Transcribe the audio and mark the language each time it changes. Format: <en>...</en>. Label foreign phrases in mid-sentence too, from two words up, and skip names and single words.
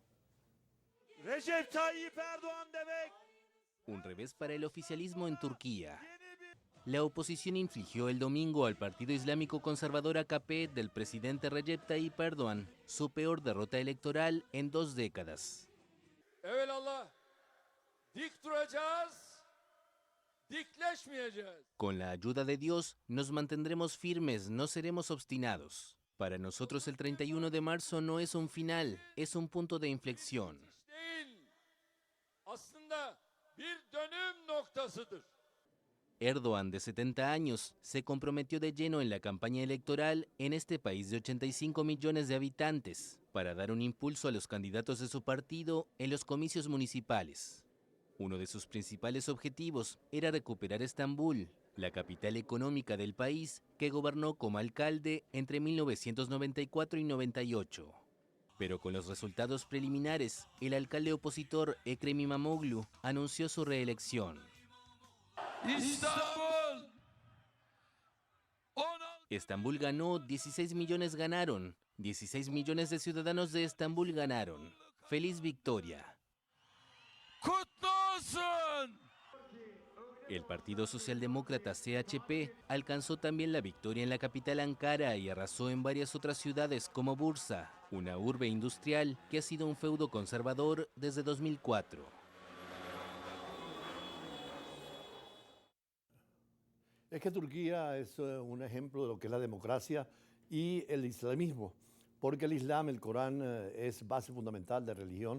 <tr>Recep Tayyip Erdoğan demek.</tr> <es>Un revés para el oficialismo en Turquía. La oposición infligió el domingo al partido islámico conservador AKP del presidente Recep Tayyip Erdoğan su peor derrota electoral en 2 décadas.</es> <tr>Evelallah dik duracağız, dikleşmeyeceğiz.</tr> <es>Con la ayuda de Dios nos mantendremos firmes, no seremos obstinados. Para nosotros el 31 de marzo no es un final, es un punto de inflexión.</es> <tr>Değil. Aslında bir dönüm noktasıdır.</tr> <es>Erdoğan, de 70 años, se comprometió de lleno en la campaña electoral en este país de 85 millones de habitantes para dar un impulso a los candidatos de su partido en los comicios municipales. Uno de sus principales objetivos era recuperar Estambul, la capital económica del país que gobernó como alcalde entre 1994 y 98. Pero con los resultados preliminares, el alcalde opositor Ekrem İmamoğlu anunció su reelección. İstanbul. Estambul ganó, 16 millones ganaron. 16 millones de ciudadanos de Estambul ganaron. ¡Feliz victoria!</es> <tr>Kutlu olsun.</tr> <es>El Partido Socialdemócrata CHP alcanzó también la victoria en la capital Ankara y arrasó en varias otras ciudades como Bursa, una urbe industrial que ha sido un feudo conservador desde 2004. Es que Turquía es un ejemplo de lo que es la democracia y el islamismo, porque el Islam, el Corán, es base fundamental de religión.</es>